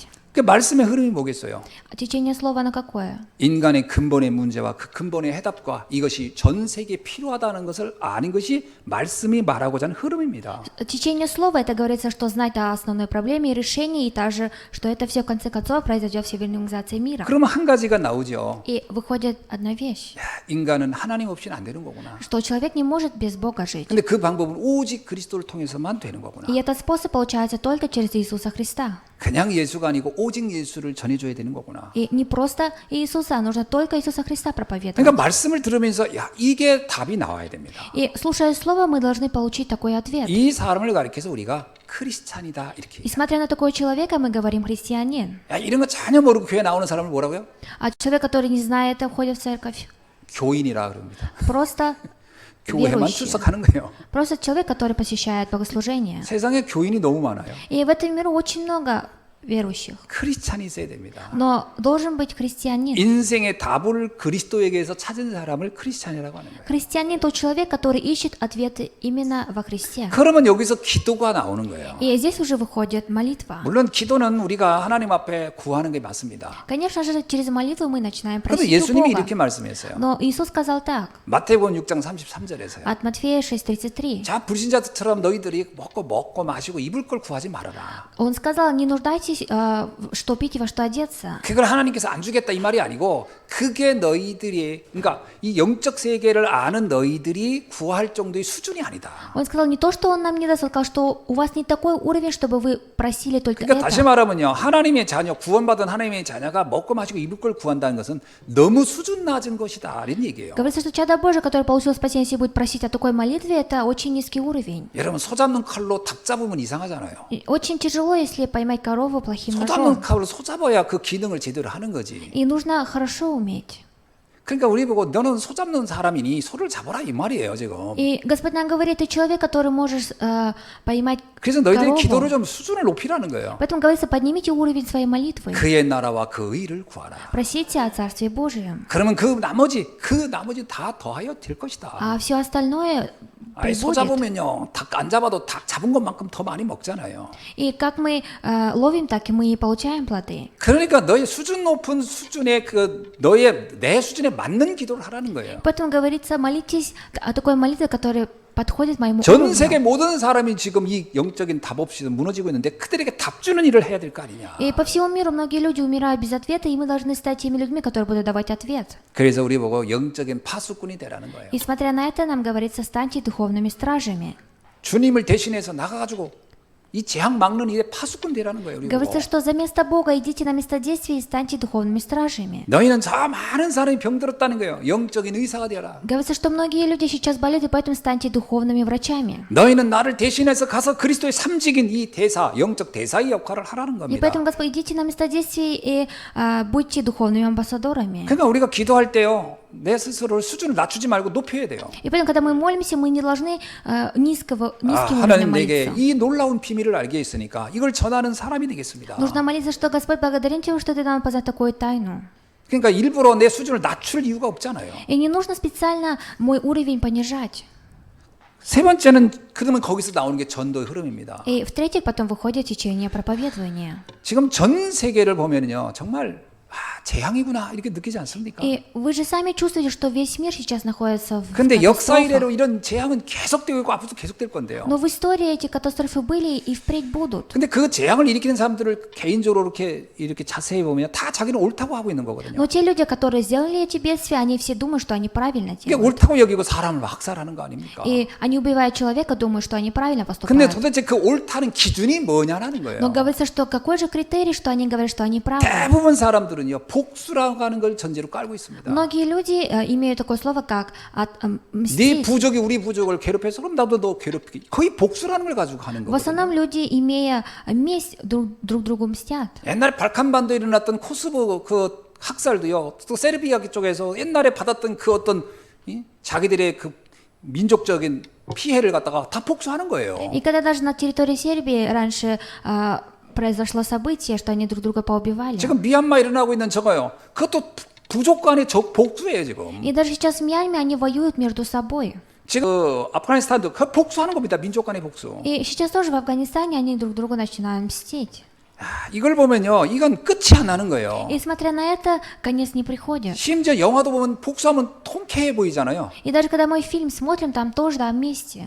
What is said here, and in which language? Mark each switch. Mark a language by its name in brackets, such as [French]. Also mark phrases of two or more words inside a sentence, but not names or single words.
[Korean] 그 말씀의 흐름이 뭐겠어요? [Russian] Течение слова оно какое? [Korean] 인간의 근본의 문제와 그 근본의 해답과 이것이 전 세계에 필요하다는 것을 아는 것이 말씀이 말하고자 하는 흐름입니다. [Russian] Течение слова это говорится, что знать о основной проблеме и решении, и также, что это все в конце концов произойдет в цивилизации мира. [Korean] 그러면 한 가지가 나오죠. [Russian] И выходит одна вещь, [Korean] 야, 인간은 하나님 없이는 안 되는 거구나. [Russian] что человек не может без Бога жить. [Korean] 근데 그 방법은 오직 그리스도를 통해서만 되는 거구나. [Russian] И этот способ получается только через Иисуса Христа. [Korean] 그냥 예수가 아니고 오직 예수를 전해줘야 되는 거구나. [Russian] И не просто Иисуса, а нужно только Иисуса Христа проповедовать. [Korean] 그러니까 말씀을 들으면서 야 이게 답이 나와야 됩니다. [Russian] И слушая Слово, мы должны получить такой ответ. [Korean] 이 사람을 가리켜서 우리가 크리스찬이다 이렇게. [Russian] И смотря на такого человека, мы говорим христианин. [Korean] 야 이런 거 전혀 모르고 교회 나오는 사람을 뭐라고요? [Russian] А человек, который не знает, входит в церковь. [Korean] 교인이라 그럽니다. [Russian] Просто [Korean] 교회만 [Russian] верующий. [Korean] 출석하는 거예요. [Russian] Просто человек, который посещает богослужение. [Korean] 세상에 교인이 너무 많아요. [Russian] И в этом миру очень много верующих. [Korean] 크리스찬이 있어야 됩니다. [Russian] Но должен быть христианин. [Korean] 인생의 답을 그리스도에게서 찾은 사람을 크리스찬이라고 하는 거예요. [Russian] Христианин тот человек, который ищет ответы именно во Христе. [Korean] 그러면 여기서 기도가 나오는 거예요. [Russian] И здесь уже выходит молитва. [Korean] 물론 기도는 우리가 하나님 앞에 구하는 게 맞습니다. [Russian] Конечно же, через молитву мы начинаем [Korean] 그런데 [Russian] просить у [Korean] 예수님이 [Russian] Бога. [Korean] 이렇게 말씀했어요. [Russian] Но Иисус сказал так, [Korean] 마태복음 6장 33절에서요. [Russian] от Матфея 6:33. [Korean] 자, 불신자들처럼 너희들이 먹고 마시고 입을 걸 구하지 말아라. [Russian] Он сказал, не нуждайтесь, что пить и во что одеться. [Korean] 그걸 하나님께서 안 주겠다 이 말이 아니고 그게 너희들이 그러니까 이 영적 세계를 아는 너희들이 구할 정도의 수준이 아니다. [Russian] Он сказал не то, что он нам не даст, он сказал, что у вас не такой уровень, чтобы вы просили только [Korean] 그러니까 다시 [Russian] это. [Korean] 말하면요. 하나님의 자녀, 구원받은 하나님의 자녀가 먹고 마시고 입을 걸 구한다는 것은 너무 수준 낮은 것이다. 이런 얘기예요. [Russian] Говорится, что чадо Божие, которое получило спасение, если будет просить о такой молитве, это очень низкий уровень. [Korean] 여러분 소 잡는 칼로 닭 잡으면 이상하잖아요. [Russian] И очень тяжело, если поймать корову плохим [Korean] 소 [Russian] ножом. [Korean] 잡는 칼로 소 잡아야 그 기능을 제대로 하는 거지. [Russian] И нужно хорошо уметь. [Korean] 그러니까 우리 보고 너는 소 잡는 사람이니 소를 잡아라 이 말이에요 지금. [Russian] И Господь нам говорит, ты человек, который можешь поймать [Korean] 그래서 너희들이 기도를 [Russian] корову. [Korean] 좀 수준을 높이라는 거예요. [Russian] Поэтому говорится, поднимите уровень своей молитвы. [Korean] 그의 나라와 그 의를 구하라. [Russian] Просите о Царстве Божьем. [Korean] 그러면 그 나머지 다 더하여 될 것이다. [Russian] А все остальное [Korean] 아니, 소 [Russian] прибудет. [Korean] 잡으면요 닭 안 잡아도 닭 잡은 것만큼 더 많이 먹잖아요. [Russian] И как мы ловим, так и мы и получаем плоды. [Korean] 그러니까 너의 수준 높은 수준의 그 너의 내 수준에 맞는 기도를 하라는 거예요. [Russian] Поэтому говорится, молитесь о такой молитве, которая подходит моему [Korean] 전 세계 [Russian] уровню. [Korean] 모든 사람이 지금 이 영적인 답 없이 무너지고 있는데 그들에게 답 주는 일을 해야 될 거 아니냐. [Russian] И по всему миру многие люди умирают без ответа, и мы должны стать теми людьми, которые будут давать ответ. [Korean] 그래서 우리 보고 영적인 파수꾼이 되라는 거예요. [Russian] И смотря на это, нам говорится, станьте духовными стражами. [Korean] 주님을 대신해서 나가가지고 이 재앙 막는 일에 파수꾼 되라는 거예요. 우리 [Russian] Говорится, [Korean] 보고. [Russian] что за место Бога идите на место действия и станьте духовными стражами. [Korean] 너희는 저 많은 사람이 병들었다는 거예요. 영적인 의사가 되라. [Russian] Говорится, что многие люди сейчас болеют, и поэтому станьте духовными врачами. [Korean] 너희는 나를 대신해서 가서 그리스도의 삼직인 이 대사, 영적 대사의 역할을 하라는 [Russian] И [Korean] 겁니다. [Russian] поэтому, Господь, идите на место действий и будьте духовными амбассадорами. [Korean] 그러니까 우리가 기도할 때요. 내 스스로를 수준을 낮추지 말고 높여야 돼요. [Russian] И поэтому, когда мы молимся, мы не должны низким уровнем [Korean] 하나님 내게 [Russian] молиться. [Korean] 이 놀라운 비밀을 알게 했으니까 이걸 전하는 사람이 되겠습니다. [Russian] Нужно молиться, что Господь, благодарим Тебя, что Ты нам познал такую тайну. [Korean] 그러니까 일부러 내 수준을 낮출 이유가 없잖아요. [Russian] И не нужно специально мой уровень понижать. [Korean] 세 번째는 그러면 거기서 나오는 게 전도의 흐름입니다. [Russian] И в-третьих, потом выходит течение проповедования. [Korean] 지금 전 세계를 보면요, 정말 재앙이구나 이렇게 느끼지 않습니까? [Russian] И вы же сами чувствуете, что весь мир сейчас находится в [Korean] 근데 역사 [Russian] катастрофах. [Korean] 이래로 이런 재앙은 계속되고 있고 앞으로도 계속될 건데요. [Russian] Но в истории эти катастрофы были и впредь будут. [Korean] 근데 그 재앙을 일으키는 사람들을 개인적으로 이렇게 자세히 보면 다 자기는 옳다고 하고 있는 거거든요. [Russian] Но те люди, которые сделали эти бедствия, они все думают, что они правильно [Korean] 이게 [Russian] делают. [Korean] 옳다고 여기고 사람을 학살하는 거 아닙니까? [Russian] И они убивают человека, думают, что они правильно [Korean] 근데 [Russian] поступают. [Korean] 도대체 그 옳다는 기준이 뭐냐는 거예요. [Russian] Но говорится, что какой же критерий, что они говорят, что они правы. [Korean] 대부분 사람들은요 복수라고 하는 걸 전제로 깔고 있습니다. [Russian] Многие люди имеют такое слово, как [Korean] 네 [Russian] мстить. [Korean] 부족이 우리 부족을 괴롭혀서 그럼 나도 너 괴롭히기. 거의 복수라는 걸 가지고 가는 [Russian] В основном [Korean] 거거든요. [Russian] люди, имея месть, друг другу мстят. [Korean] 옛날에 발칸반도에 일어났던 코스보 그 학살도요. 또 세르비아 쪽에서 옛날에 받았던 그 어떤 자기들의 그 민족적인 피해를 갖다가 다 복수하는 거예요. [Russian] И когда даже на территории Сербии раньше произошло событие, что они друг друга поубивали. [Korean] 지금 미얀마에 일어나고 있는 저거요. 그것도 부족 간의 복수예요 지금. [Russian] И даже сейчас в Мьянме они воюют между собой. [Korean] 지금 아프가니스탄도 그 복수하는 겁니다. 민족 간의 복수. [Russian] И сейчас тоже в Афганистане они друг другу начинают мстить. [Korean] 이걸 보면요, 이건 끝이 안 나는 거예요. [Russian] И смотря на это, конец не приходит. [Korean] 심지어 영화도 보면 복수하면 통쾌해 보이잖아요. [Russian] И даже когда мы фильм смотрим, там тоже да, вместе.